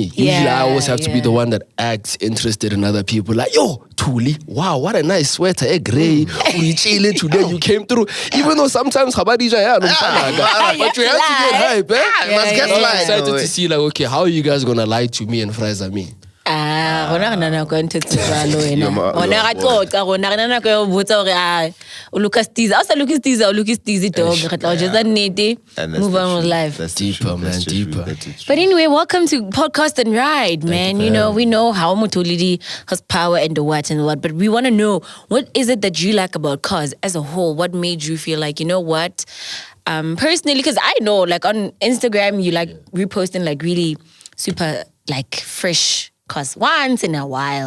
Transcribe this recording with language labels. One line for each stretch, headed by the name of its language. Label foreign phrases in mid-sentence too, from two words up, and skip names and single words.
English: Usually I always have to be the one that acts interested in other people. Like, yo, Thuli, wow, what a nice sweater, eh, grey. We chilling today, you came through. Even though sometimes Habadija, but you have to get hype, eh? Must get I'm light. excited to see, like, okay, how are you guys going to lie to me and Fraser me?
Southern Sotho: Rona re na nako e ntse jalo wena. Rona ra qoqa, rona re na nako ya ho botsa hore o Lucas Teaser. A sa Lucas Teaser, o Lucas Teaser dog. Re tla o jetsa nnete.
English: Move on with life. That's Deeper, true. man, That's deeper. True. That's true. But anyway, welcome to Podcast and Ride, man. You know, we know how Motolidi has power and the what, but we want to know, what is it that you like about cars as a whole? What made you feel like, you know what? Personally, because I know, like on Instagram, you like reposting like really super like fresh cars once in a while.